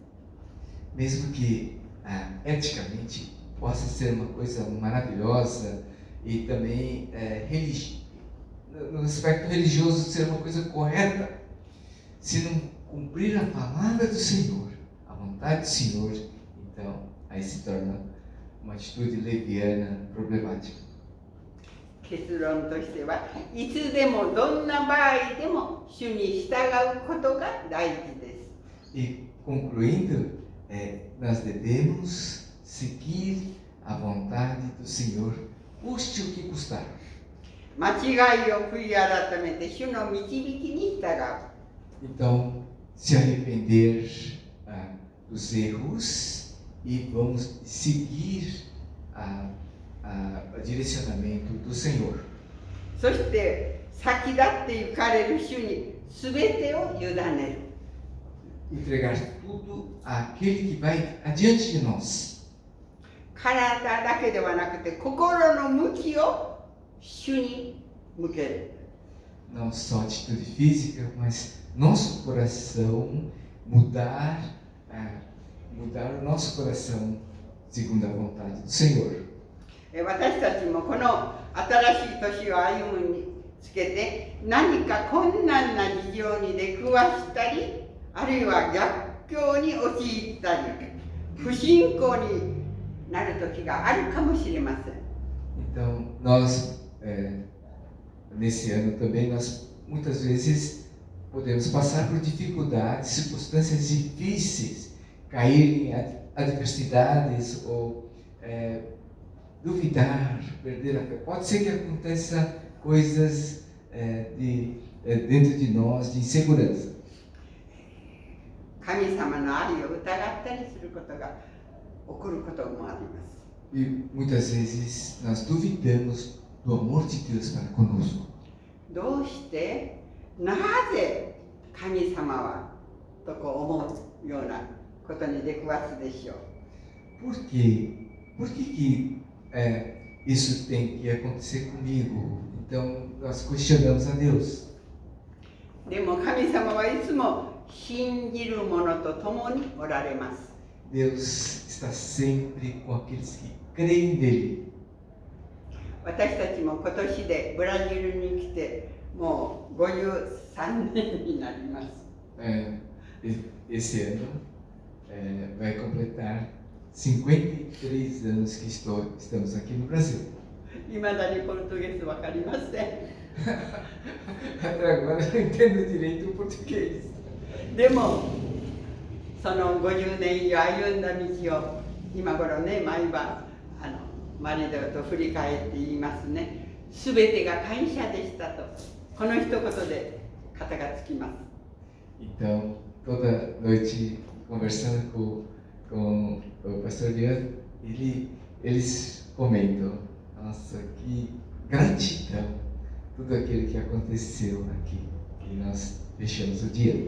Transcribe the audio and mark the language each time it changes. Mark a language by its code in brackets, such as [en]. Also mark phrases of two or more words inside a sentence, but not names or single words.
[pt] Mesmo que eticamente possa ser uma coisa maravilhosa e também no aspecto religioso ser uma coisa correta, se não cumprir a palavra do Senhor, a vontade do Senhor, então aí se torna uma atitude leviana, problemática. [ja] 結論としてはいつでもどんな場合でも主に従うことが大事です。 [pt] E concluindo, nós devemos seguir a vontade do Senhor, custe o que custar. [ja] 間違いを悔い改めて主の導きに従う。 [pt] Então, se arrepender dos erros e vamos seguir o direcionamento do Senhor. [ja] そして先立って行かれる主に全てを委ねる。 [pt] Entregar tudo àquele que vai adiante de nós. [ja] 体だけではなくて心の向きを主に向ける。 [pt] Não só atitude física, mas nosso coração mudar o nosso coração segundo a vontade do Senhor. [ja] 私たちもこの新しい年を歩むにつけて何か困難な事情に出くわしたり、あるいは逆境に陥ったり、不信仰になる時があるかもしれません。 [pt] Então, nós, nesse ano também, nós muitas vezes podemos passar por dificuldades, circunstâncias difíceis, cair em adversidades ou duvidar, perder a fé. Pode ser que aconteça coisas dentro de nós de insegurança. [ja] 神様の愛を疑ったりすることが起こることもあります。 [pt] E muitas vezes nós duvidamos do amor de Deus para conosco. [ja] どうしてなぜ神様はとこう思うようなことに出くわすでしょう。 [pt] Por quê? Por que isso tem que acontecer comigo? Então nós questionamos a Deus. [ja] でも神様はいつも信じる者と共におられます。 [pt] Deus está sempre com aqueles que creem nele. [ja] 私たちも今年でブラジルに来てもう53年になります。 [pt] Esse ano vai completar 53 anos que estamos aqui no Brasil. [ja] いまだにポルトゲスわかりません。 [pt] Até agora eu não entendo direito o português. [ja] でもその50年以上歩んだ道を今頃ね毎晩マリドと振り返って言いますね。すべてが感謝でしたとこの一言で肩がつきます。 [pt] Então, toda noite conversando com o pastor Leandro, eles comentam: nossa, que gratidão, tudo aquilo que aconteceu aqui, que nós fechamos o dia.